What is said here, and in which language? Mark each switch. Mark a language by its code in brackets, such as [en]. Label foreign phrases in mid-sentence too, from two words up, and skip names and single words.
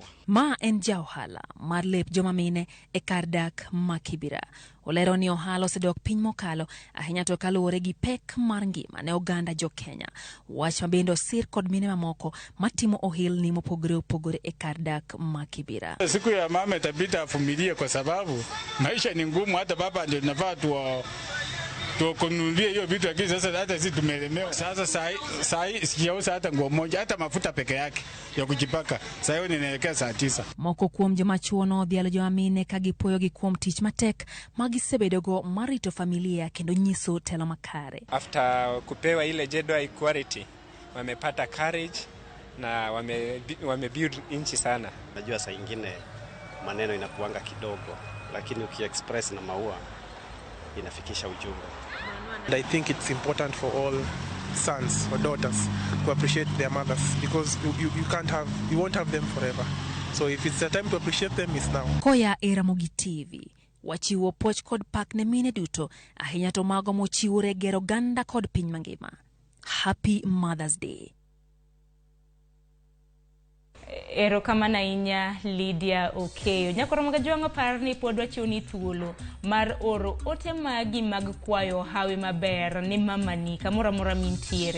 [luo] Ma en ja ohala mar lep joma mine e kar dak ma Kibera. Olero ni ohala osedok piny mokalo ahinya to kaluwore gi pek mar ngima ne oganda jo Kenya. Wach ma bende osir kod mine mamoko matimo ohilni mopogore opogore e kar dak ma Kibera. [sw] Siku ya mama itabidi avumilie kwa sababu maisha ni ngumu, hata baba ndio nafaa tukununulie hiyo vitu, lakini sasa hata sisi tumelemewa. Sasa sai sijauza hata nguo moja, hata mafuta peke yake ya kujipaka. Sasa hiyo ninaelekea saa 9. [luo] Moko kuom joma chuo no dhialo joma mine ka gipuoyo gi kuom tich matek magisebedogo marito familia kendo nyiso telo makare. [sw] After kupewa ile [en] gender equality, [sw] wamepata courage na wamebuild inchi sana. Najua saa ingine maneno inakuanga kidogo, lakini ukiexpress na maua inafikisha ujumbe. [en] And I think it's important for all sons or daughters to appreciate their mothers because you won't have them forever. So if it's the time to appreciate them, it's now. [luo] Koya e Ramogi TV, wachiwo poch kod pak ne mine duto, ahinya to mago mochiwore gero ganda kod piny mangima. [en] Happy Mother's Day. [luo] Erokamano ahinya Lydia Okeyo. Nyakoro mag jwang'o par ni pod wachoni thuolo mar oro ote magi mag kwayo hawi maber ni mamani kamora mora mintiere.